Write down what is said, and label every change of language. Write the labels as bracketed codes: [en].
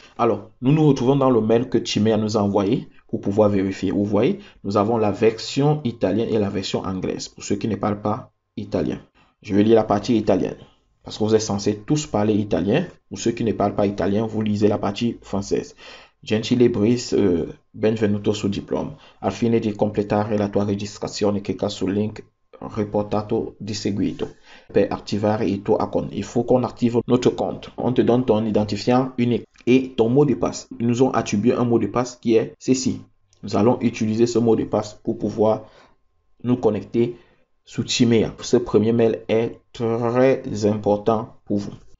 [fr] Alors, nous nous retrouvons dans le mail que Chimea nous a envoyé pour pouvoir vérifier. Vous voyez, nous avons la version italienne et la version anglaise pour ceux qui ne parlent pas italien. Je vais lire la partie italienne parce que vous êtes censés tous parler italien. Pour ceux qui ne parlent pas italien, vous lisez la partie française. [it] Gentile Brice, benvenuto sul diploma. Al fine di completare la tua registrazione, clicca sul link riportato di seguito per attivare il tuo account. [fr] Il faut qu'on active notre compte. On te donne ton identifiant unique et ton mot de passe. Ils nous ont attribué un mot de passe qui est ceci. Nous allons utiliser ce mot de passe pour pouvoir nous connecter sur Chimea. Ce premier mail est très important pour vous.